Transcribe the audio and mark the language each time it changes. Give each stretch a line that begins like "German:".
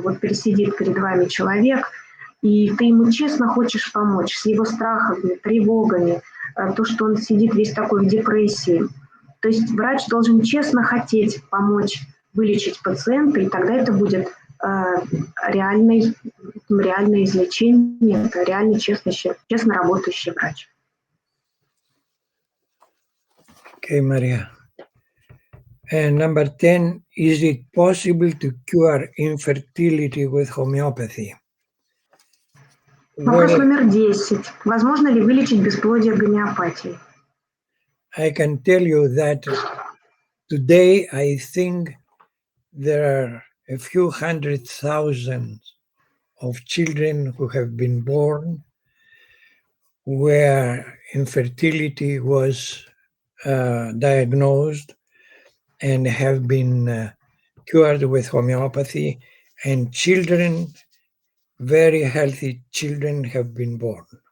Russian: Вот пересидит перед вами человек, и ты ему честно хочешь помочь с его страхами, тревогами, то, что он сидит весь такой в депрессии. То есть врач должен честно хотеть помочь вылечить пациента, и тогда это будет реальное излечение, это реально честно работающий врач.
English: Okay, Maria. And number 10, is it possible to cure infertility with homeopathy?
Russian: Вопрос
English: Well,
Russian: номер 10. Возможно ли вылечить бесплодие гомеопатией?
English: I can tell you that today I think there are a few 100,000 of children who have been born where infertility was diagnosed and have been cured with homeopathy, and children, very healthy children, have been born.